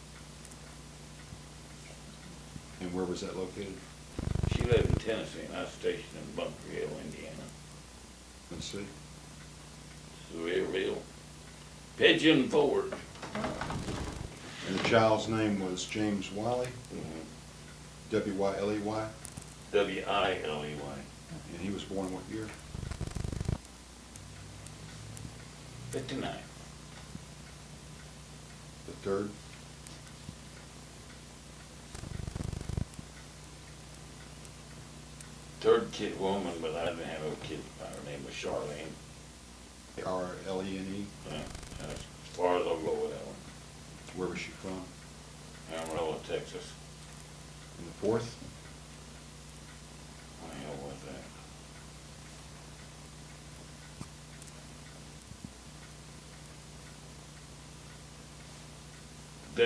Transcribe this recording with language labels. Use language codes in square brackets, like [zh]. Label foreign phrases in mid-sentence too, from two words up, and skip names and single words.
[en] And where was that located? She lived in Tennessee, and I was stationed in Bunker Hill, Indiana. Let's see. Sevierville. Pigeon Forge. And the child's name was James Wiley, Mhm. W-Y-L-E-Y, Wiley. and he was born what year? 59. The third? Third kid woman, but I didn't have no kids by her name was Charlene. R-L-E-N-E. As far as I'll go with that one. Where was she from? Amarillo, Texas. And the fourth? What the hell was that?